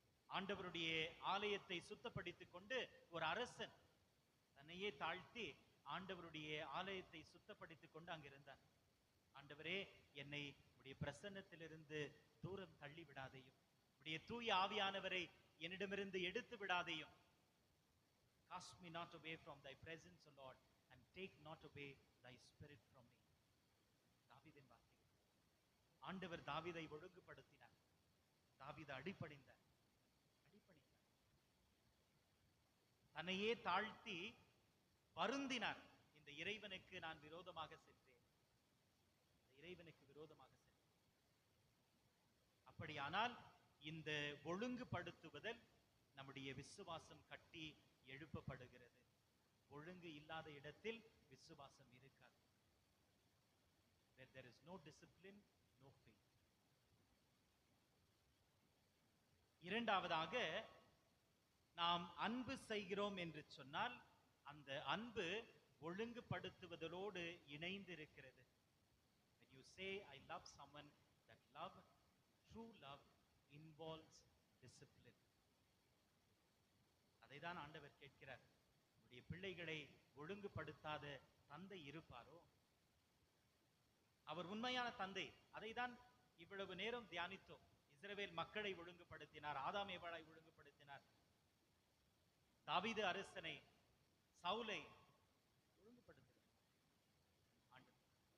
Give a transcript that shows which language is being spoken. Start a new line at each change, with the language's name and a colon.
Tamil: ஆண்டவருடைய ஆலயத்தை சுத்தப்படுத்திக் கொண்டு ஒரு அரசன் தன்னையே தாழ்த்தி ஆண்டவருடைய ஆலயத்தை சுத்தப்படுத்திக் கொண்டு அங்கிருந்தான். ஆண்டவரே, என்னை உடைய பிரசன்னத்திலிருந்து தூரம் தள்ளி விடாதையும், உடைய தூய ஆவியானவரை என்னிடமிருந்து எடுத்து விடாதையும்.
English: Cast me not away from thy presence, O Lord, and take not away thy spirit from me.
Tamil: தாவீதின் வார்த்தை. ஆண்டவர் தாவீதை ஒழுங்குபடுத்தினார். தாவீது அடிபணிந்தார். தன்னையே தாழ்த்தி வருந்தினார். இந்த இறைவனுக்கு நான் விரோதமாக சென்றேன், இறைவனுக்கு விரோதமாக சென்றேன். அப்படியானால் இந்த ஒழுங்குபடுத்துவதில் நம்முடைய விசுவாசம் கட்டி எழுப்பப்படுகிறது. ஒழுங்கு இல்லாத இடத்தில் விசுவாசம் இருக்காது.
English: Where there is no discipline, no faith.
Tamil: இரண்டாவதாக, நாம் அன்பு செய்கிறோம் என்று சொன்னால் அந்த அன்பு ஒழுங்குபடுத்துவதோடு இணைந்து இருக்கிறது.
English: When you say I love someone, that love, true love, involves discipline.
Tamil: அதைதான் ஆண்டவர் கேட்கிறார். உடைய பிள்ளைகளை ஒழுங்குபடுத்தாத தந்தை இருப்பாரோ? அவர் உண்மையான தந்தை. அதைதான் இவ்வளவு நேரம் தியானித்தோம். இஸ்ரவேல் மக்களை ஒழுங்குபடுத்தினார், ஆதாம் ஏவாளை ஒழுங்குபடுத்தினார், தாவீது அரசனை, சவுலை ஒழுங்குபடுத்தினார் ஆண்டவர்.